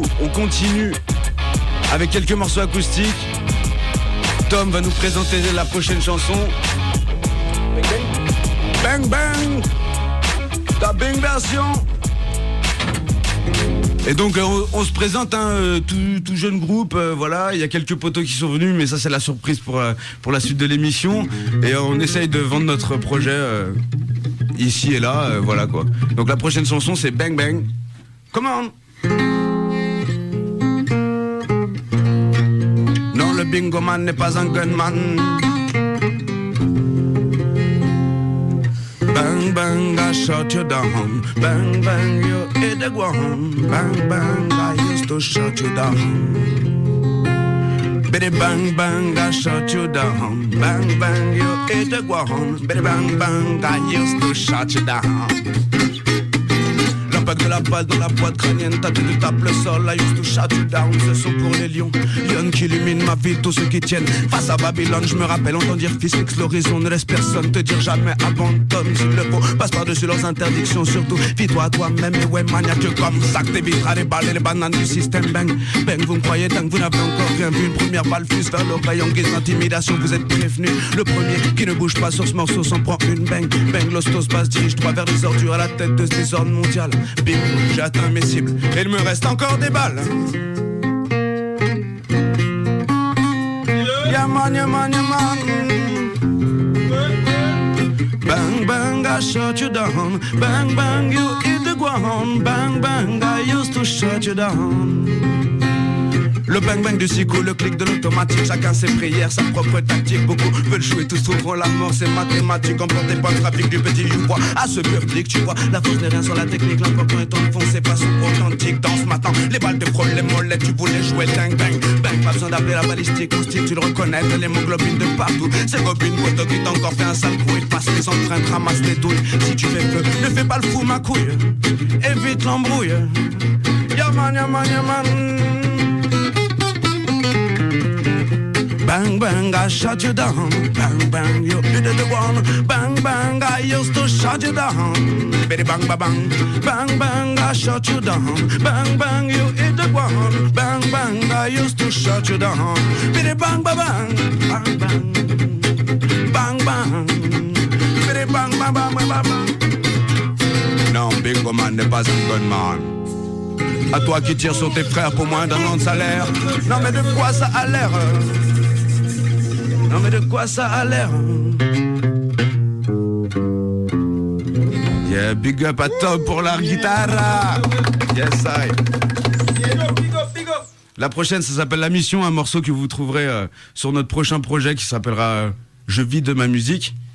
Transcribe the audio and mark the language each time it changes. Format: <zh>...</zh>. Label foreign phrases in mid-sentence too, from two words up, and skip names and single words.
<fr>On continue avec quelques morceaux acoustiques. Tom va nous présenter la prochaine chanson. Bang bang, ta bang version. Et donc on se présente tout jeune groupe, voilà, il y a quelques potos qui sont venus, mais ça c'est la surprise pour la suite de l'émission. Et on essaye de vendre notre projet ici et là, voilà quoi. Donc la prochaine chanson c'est Bang Bang.</fr> <en>Come on.</en> <fr>Non, le bingo man n'est pas un gunman.</fr> <en>Bang bang, I shut you down. Bang bang, you hit the ground. Bang bang, I used to shut you down. Biddy bang bang, I shut you down. Bang bang, you hit the ground. Biddy bang bang, I used to shut you down.</en> <fr>L'impact de la la balle dans la boîte crânienne. T'as tu tapes le sol,</fr> <en>I used to shut you down.</en> <fr>Ce sont pour les lions, lions qui illuminent ma vie, tous ceux qui tiennent face à Babylone. Je me rappelle entendre dire fils, fixe l'horizon, ne laisse personne te dire jamais abandonne. S'il le faut, passe par-dessus leurs interdictions. Surtout, vis-toi à toi-même et ouais maniaque comme ça que t'éviteras les balles et les bananes du système. Bang, bang, vous me croyez tant que vous n'avez encore rien vu. Une première balle fuse vers l'oreille en guise d'intimidation. Vous êtes prévenus, le premier qui ne bouge pas sur ce morceau s'en prend une. Bang, bang, l'hostos passe dirige droit vers les ordures à la tête de ce désordre mondial. Bim, j'ai atteint mes cibles et il me reste encore des balles. Yaman, yaman, yaman.</fr> <en>Bang, bang, I shut you down. Bang, bang, you hit the ground. Bang, bang, I used to shut you down.</en> <fr>Le bang bang du psycho, le clic de l'automatique. Chacun ses prières, sa propre tactique. Beaucoup veulent jouer, tous trouveront la mort, c'est mathématique. Emporté par le trafic du petit joueur à ce public, tu vois. La force n'est rien sans la technique, l'important est en fond, c'est façon authentique. Dans ce matin, les balles de frôle, les mollets, tu voulais jouer bang bang bang. Pas besoin d'appeler la balistique ou style, tu le reconnais, t'as l'hémoglobine de partout. C'est Robin, poteau qui t'a encore fait un sale coup. Il passe les empreintes, ramasse les douilles. Si tu fais feu, ne fais pas le fou, ma couille. Évite l'embrouille. Yaman, yaman, yaman.</fr> <en>Bang bang, I shut you down. Bang bang, you hit the one. Bang bang, I used to shut you down. Bitty bang ba bang. Bang bang, I shut you down. Bang bang, you hit the one. Bang bang, I used to shut you down. Bitty bang ba bang. Bang bang. Bang bang. Bitty bang ba bang ba bang.</en> <fr>Non, Bingo Man n'est pas un gunman. À toi qui tires sur tes frères pour moins d'un an de salaire. Non mais de quoi ça a l'air? Non mais de quoi ça a l'air?</fr> <en>Yeah, big up</en> <fr>à Tom pour la guitare.</fr> <en>Yes, I.</en> <fr>La prochaine, ça s'appelle La Mission, un morceau que vous trouverez sur notre prochain projet qui s'appellera Je vis de ma musique.</fr>